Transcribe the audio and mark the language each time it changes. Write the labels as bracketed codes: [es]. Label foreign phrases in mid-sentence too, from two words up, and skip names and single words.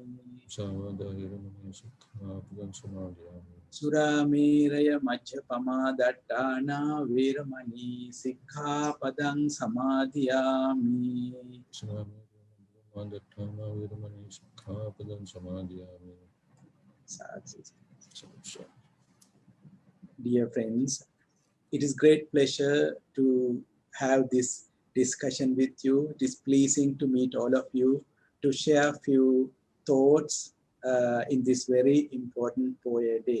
[pi] Musāvādā veramani sikkhapadang samadhiyami. Surameraya majjapamādaṭṭāna veramani sikkhapadang samadhiyami. Surameraya veramani sikkhapadang samadhiyami. [en] Dear friends, it is great pleasure to have this discussion with you. It is pleasing to meet all of you, to share a few thoughts in this very important POYA day.